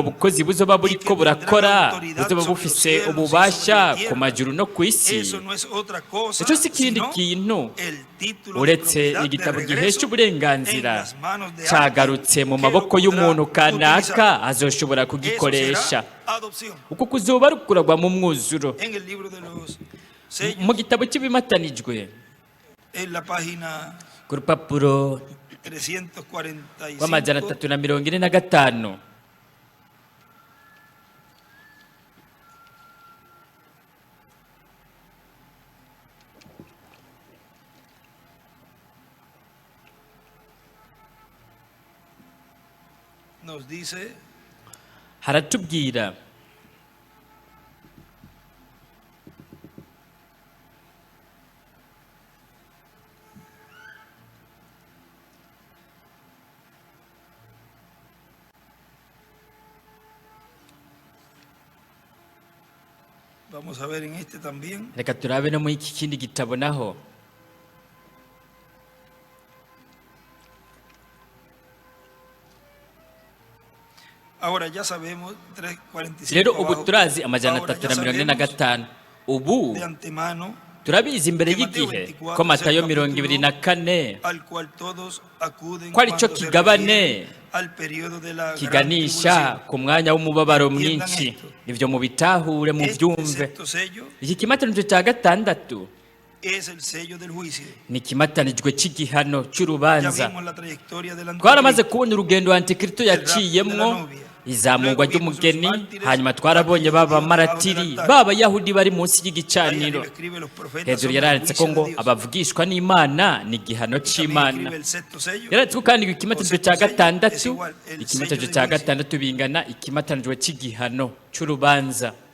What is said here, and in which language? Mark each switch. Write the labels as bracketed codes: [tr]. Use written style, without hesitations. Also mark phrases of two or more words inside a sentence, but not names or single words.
[rn] bukozi buzoba buriko burakora buzoba bufise ububasha ku majuru no ku isi icyo si ikindi kintu uretse igitabo gihesha uburenganzira cyagarutse mu maboko y'umuntu kanaka azoshobora kugikoresha uko kuzoba rukuragwa mu mwuzuro mu gitabo cy'ibimatanijwe ku rupapuro rw'amajana 345 [es] nos dice [rn] haratubwira [es] vamos a ver en este también. [rn] reka turabe no mu iki kindi gitabo naho [es] Ahora ya sabemos 3:45 [rn] rero ubu [es] abajo. [rn] turazi amajana [es] Ahora ya [rn] 345 ubu [es] de antemano [rn] turabizi imbere y'igihe ko Matayo 24 [es] al cual todos acuden [rn] ko ari cyo [es] cuando se [rn] kigabane [es] refiere al periodo de la gran [rn] kiganisha [es] tribulación. [rn] ku mwanya w'umubabaro mwinshi ibyo mubitahure mu [es] Este [rn] byumve [es] sexto sello [rn] iki kimatanijwe cya gatandatu [es] es el sello del juicio. [rn] ni ikimatanijwe cy'igihano [es] Ya [rn] cy'urubanza [es] vimos la trayectoria del [rn] twaramaze [es] anticristo, [rn] kubona urugendo antikristo [es] el rapto de la [rn] yaciyemwo [es] novia. [rn] izamurwa ry'umugeni, hanyuma twarabonye baba maratiri baba yahudi bari munsi y'igicaniro. Hejuru yaranditse ko ngo abavugishwa n'Imana ni igihano c'Imana. Yaranditse ko kandi ikimatanijwe cya gatandatu, ikimatanijwe cya gatandatu bingana ikimatanijwe c'igihano c'urubanza.